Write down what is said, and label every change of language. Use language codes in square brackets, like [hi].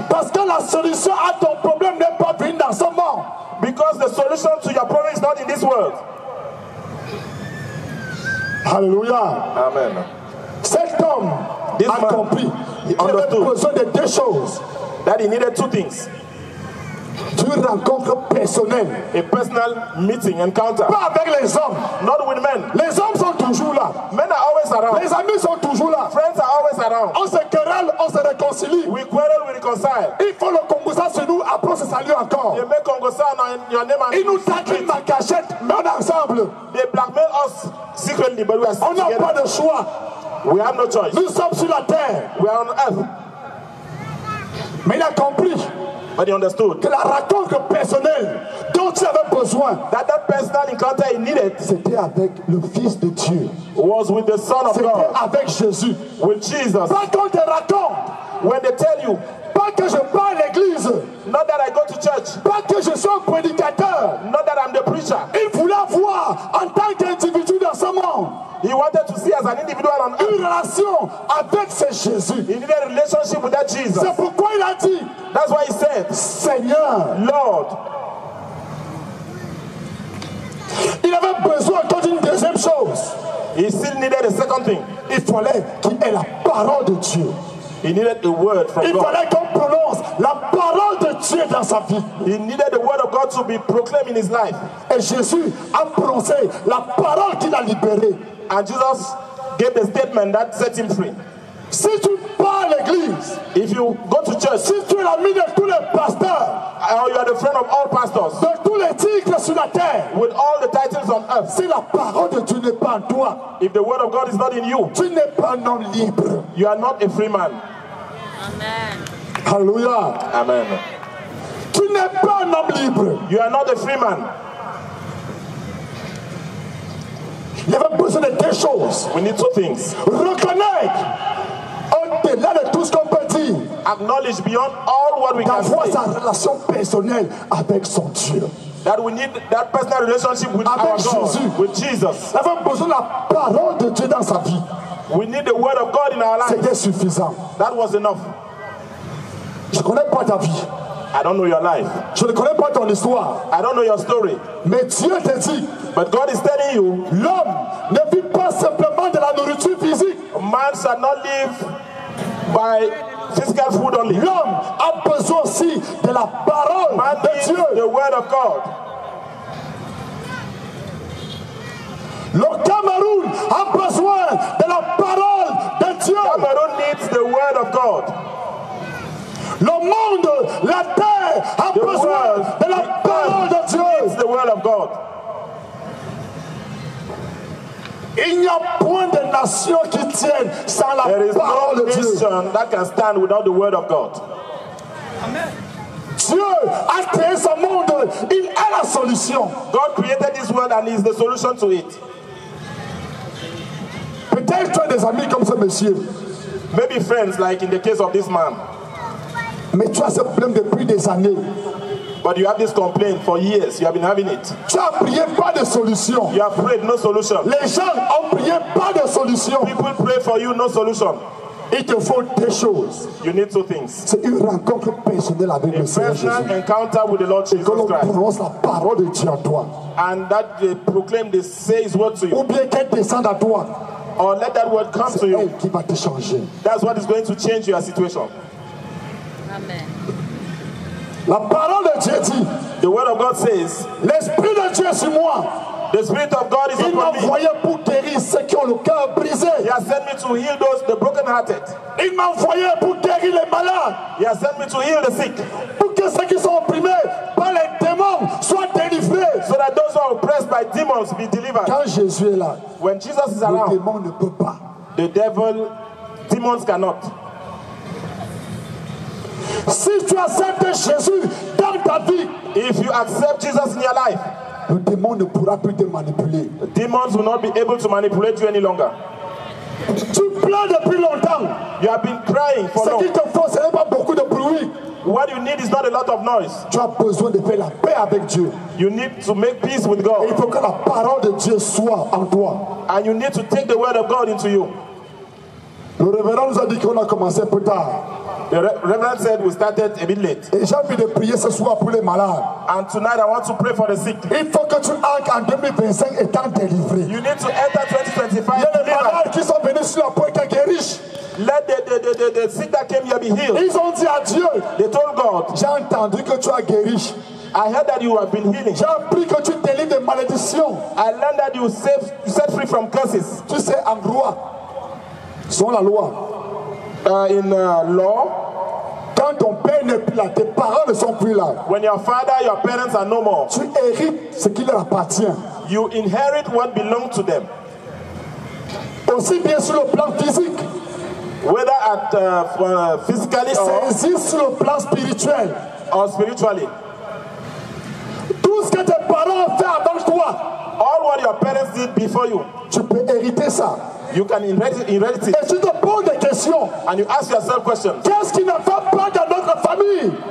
[fr] Parce que la solution à ton problème n'est pas venue dans ce monde. [en] Because the solution to your problem is not in this world. [fr] Alléluia. Amen. Cet homme [en] This [fr] a [en] man [fr] compris. Il avait [en] understood [fr] besoin de deux choses. [en] that he needed two things. [fr] Une rencontre personnelle. [en] A personal meeting, encounter. [fr] Pas avec les hommes. [en] Not with men. [fr] Les hommes sont toujours là. [en] Men are always around. [fr] Les amis sont toujours là. [en] Friends are always around. [fr] On se querelle, on se réconcilie. [en] We quarrel, we reconcile. [fr] Il faut le Congosa sur nous, après on se salue encore. [en] They make Congo sound on your name and [fr] Ils nous taquinent en cachette, mais on est ensemble. [en] they blackmail us secretly, but we are still [fr] On n'a pas [en] together. [fr] de choix. [en] We have no choice. [fr] Nous sommes sur la terre. [en] We are on earth. [fr] Mais il a compris [en] But he understood [fr] que la rencontre personnelle dont tu avais besoin, [en] that personal encounter he needed [fr] c'était avec le Fils de Dieu. [en] was with the Son of [fr] C'était [en] God, [fr] avec Jésus. [en] with Jesus. [fr] Pas qu'on te raconte, [en] When they tell you, [fr] pas que je pars à l'église, [en] not that I go to church, [fr] pas que je sois un prédicateur. [en] not that I'm the preacher. [fr] Il voulait voir en tant qu'individu dans ce monde [en] He wanted to see as an individual on earth. [fr] une relation avec ce Jésus. [en] He needed a relationship with that Jesus. [fr] C'est pourquoi il a dit, [en] That's why he said, [fr] Seigneur, [en] Lord. [fr] il avait besoin encore d'une deuxième chose. [en] He still needed a second thing. [fr] Il fallait qu'il ait la parole de Dieu. [en] He needed a word from [fr] Il [en] God. [fr] fallait qu'on prononce la parole de Dieu dans sa vie. [en] He needed the word of God to be proclaimed in his life. [fr] Et Jésus a prononcé la parole qui l'a libéré. [en] And Jesus gave the statement that set him free. [fr] Si tu pars à l'église, [en] If you go to church, [fr] si tu es l'ami de tous les pasteurs, [en] or you are the friend of all pastors, [fr] de tous les tigres sur la terre, [en] with all the titles on earth, [fr] si la parole de Dieu n'est pas en toi, [en] if the word of God is not in you, [fr] tu n'es pas un homme libre. [en] you are not a free man. [fr] Amen. Alléluia. Amen. Tu n'es pas un homme libre. [en] You are not a free man. [fr] Il y avait besoin de deux choses. [en] We need two things. [fr] Reconnaître, au-delà de tout ce qu'on peut dire, [en] Acknowledge beyond all what we can [fr] d'avoir [en] say [fr] sa relation personnelle avec son Dieu. [en] that we need that personal relationship with [fr] Avec [en] our God, [fr] Jésus. [en] with Jesus. [fr] Il avait besoin de la parole de Dieu dans sa vie. [en] We need the word of God in our life. [fr] C'était suffisant. [en] That was enough. [fr] Je ne connais pas ta vie. [en] I don't know your life. [fr] Je ne connais pas ton histoire. [en] I don't know your story. [fr] Mais Dieu te dit, [en] But God is telling you, [fr] l'homme ne vit pas simplement de la nourriture physique. [en] man shall not live by physical food only. [fr] L'homme a besoin aussi de la parole [en] Man [fr] de [en] needs [fr] Dieu. [en] the word of God. [fr] Le Cameroun a besoin de la parole de Dieu. [en] Cameroon needs the word of God. [fr] Le monde, la terre a [en] The [fr] besoin [en] world, [fr] de la parole de [en] It's [fr] Dieu. [en] the word of God. [fr] Il n'y a point de nation qui tienne sans la [en] There is [fr] parole [en] no [fr] de Dieu. [en] nation that can stand without the word of God. [fr] Dieu a créé ce monde. Il est la solution. [en] God created this world and is the solution to it. [fr] Peut-être tu as des amis comme ce monsieur, [en] Maybe friends, like in the case of this man, [fr] mais tu as ce problème depuis des années. [en] but you have this complaint for years. You have been having it. [fr] Tu as prié, pas de solution. [en] You have prayed, no solution. [fr] Les gens ont prié, pas de solution. [en] People pray for you, no solution. [fr] Il te faut deux choses. [en] You need two things. [fr] C'est une rencontre personnelle avec [en] A [fr] le Seigneur [en] personal [fr] Jésus. [en] encounter with the Lord [fr] Et que [en] Jesus [fr] l'on [en] Christ. [fr] prononce la parole de Dieu en toi. [en] And that they proclaim, they say his word to [fr] Ou [en] you. [fr] bien qu'elle descende à toi. [en] Or let that word come to [fr] C'est [en] you. [fr] elle qui va te changer. [en] That's what is going to change your situation. [fr] Amen. La parole de Dieu dit, [en] The word of God says, [fr] l'Esprit de Dieu est sur moi. [en] the Spirit of God is [fr] Il m'a [en] upon me. [fr] envoyé pour guérir ceux qui ont le cœur brisé. [en] He has sent me to heal those, the brokenhearted. [fr] Il m'a envoyé pour guérir les malades. [en] He has sent me to heal the sick. [fr] Pour que ceux qui sont opprimés par les démons soient délivrés. [en] So that those who are oppressed by demons be delivered. [fr] Quand Jésus est là, [en] When Jesus is [fr] le [en] around, [fr] démon ne peut pas. [en] the devil, demons cannot. [fr] Si tu acceptes Jésus dans ta vie, [en] If you accept Jesus in your life, [fr] le démon ne pourra plus te manipuler. [en] demons will not be able to manipulate you any longer. [fr] Tu pleures depuis longtemps. [en] You have been crying for [fr] Ce [en] long. [fr] qu'il te faut, ce n'est pas beaucoup de bruit. [en] What you need is not a lot of noise. [fr] Tu as besoin de faire la paix avec Dieu. [en] You need to make peace with God. [fr] Et il faut que la parole de Dieu soit en toi. [en] And you need to take the word of God into you. [fr] Le révérend nous a dit qu'on a commencé plus tard. [en] The Reverend said we started a bit late. [fr] Et j'ai envie de prier ce soir pour les malades. [en] And tonight I want to pray for the sick. [fr] Il faut que tu entres en 2025 étant délivré. [en] You need to enter 2025. [fr] Il y a des malades qui sont venus sur la porte qui guérissent. [en] Let the sick that came here be healed. [fr] Ils ont dit à Dieu. [en] They told God. [fr] J'ai entendu que tu as guéri. [en] I heard that you have been healing. [fr] J'ai appris que tu délivres des malédictions. [en] I learned that you set free from curses. [fr] Tu sais, en loi, selon la loi, [en] in law, [fr] quand ton père n'est plus là, tes parents ne sont plus là. [en] When your father, your parents are no more, [fr] tu hérites ce qui leur appartient. [en] You inherit what belongs to them. [fr] Aussi bien sur le plan physique, [en] whether at physically [fr] or sur le plan spirituel, [en] or spiritually. [fr] Tout ce que tes parents ont fait avant toi, [en] all what your parents did before you, [fr] tu peux hériter ça. [en] You can inherit it. [fr] Et tu te poses des questions. [en] And you ask yourself questions. [fr] Qu'est-ce qui ne va pas dans notre famille?